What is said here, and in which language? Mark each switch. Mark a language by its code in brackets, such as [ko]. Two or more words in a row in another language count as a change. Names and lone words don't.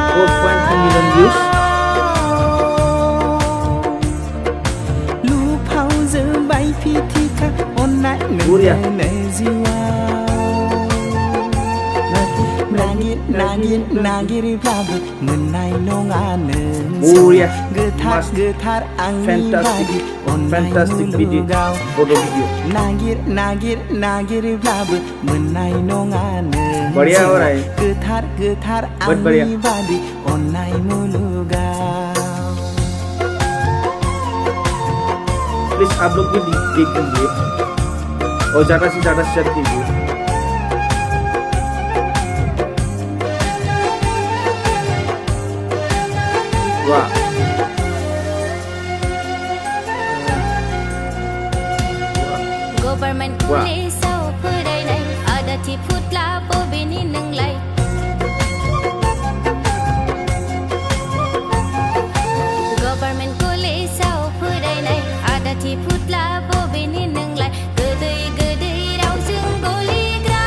[brx] लुफाव जोबाय फिथिखा अननाय नोंनो जिउआव नागिरब्लाबो मोननाय नङा नों गोथार गोथार आंनि बादि अननाय मुलुगाव नागिरब्लाबो मोननाय नङा नों गोथार गोथार आंनि बादि अननाय मुलुगाव [en] Please upload video [hi] कीजिए और ज़्यादा से ज़्यादा शेयर कीजिए। वाह [brx] गभार्नमेन्ट कलेजाव फरायनाय आदाथि फुटला बबेनि नोंलाय गभार्नमेन्ट कलेजाव फरायनाय आदाथि फुटला बबेनि नोंलाय गोदै गोदै रावजों गलिग्रा